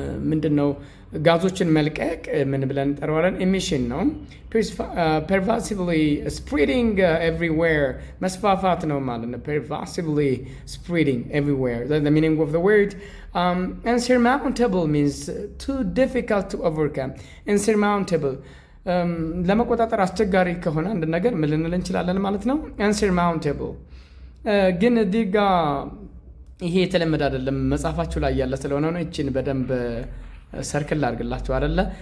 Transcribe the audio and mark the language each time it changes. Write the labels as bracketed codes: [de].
[am] ምንድን ነው ጋዞችን መልቀቅ ምን ብለን እንጠራዋለን? [en] ኤሚሽን ነው። ፐርቫሲቭሊ ስፕሪዲንግ ኤቭሪዌር [am] መስፋፋት ነው ማለት ነው። [en] ፐርቫሲቭሊ ስፕሪዲንግ ኤቭሪዌር the meaning of the word. Insurmountable means too difficult to overcome. [am] Insurmountable ለመቆጣጠር አስቸጋሪ ከሆነ አንድ ነገር ምን ልንል እንችላለን ማለት ነው? insurmountable ግን እዚህ ጋር ይሄ የተለመደ አይደለም። መጽሐፋችሁ ላይ ያለ ስለሆነ ነው። እቺን በደንብ ሰርክል አድርግላችሁ አይደለ?